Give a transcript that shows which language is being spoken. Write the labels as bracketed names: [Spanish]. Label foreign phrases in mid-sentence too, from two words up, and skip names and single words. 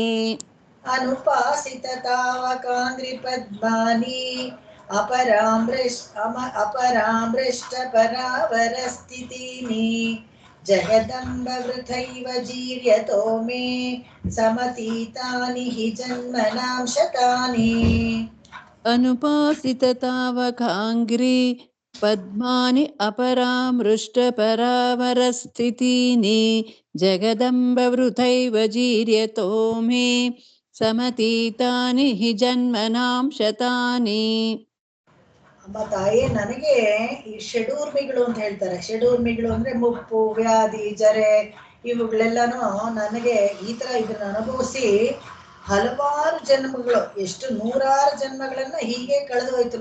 [Sanskrit] ಅನುಪಾಸಿತ ತಾವಕಾಂಗ್ರಿ ಪದ್ಮಾನಿ ಅಪರಾಮೃಷ್ಟ ಪರಾವರ ಸ್ಥಿತಿನಿ ಜಗದಂಬ ವೃಥೈವ ಜೀರ್ಯತೋ ಮೇ ಸಮತೀತಾನಿ ಹಿ ಜನ್ಮನಾಂ ಶತಾನಿ. ಅನುಪಾಸಿತ ತಾವಕಾಂಗ್ರಿ ಪದ್ಮಾನಿ ಅಪರಾಮೃಷ್ಟ ಪರಾವರ ಸ್ಥಿತಿನಿ ಜಗದಂಬ ವೃಥೈವ ಜೀರ್ಯತೋ ಮೇ ಸಮತೀತಾನಿ ಹಿ ಜನ್ಮನಾಂ ಶತಾನಿ. [Kannada] ಅಮ್ಮ ತಾಯೇ, ನನಗೆ ಈ ಷಡೂರ್ಮಿಗಳು ಅಂತ ಹೇಳ್ತಾರೆ. ಷಡೂರ್ಮಿಗಳು ಅಂದ್ರೆ ಮುಪ್ಪು, ವ್ಯಾಧಿ, ಜರೆ, ಇವುಗಳೆಲ್ಲಾನು ನನಗೆ ಈ ತರ ಇದನ್ನ ಅನುಭವಿಸಿ ಹಲವಾರು ಜನ್ಮಗಳು, ಎಷ್ಟು ನೂರಾರು ಜನ್ಮಗಳನ್ನ ಹೀಗೆ ಕಳೆದು ಹೋಯ್ತು.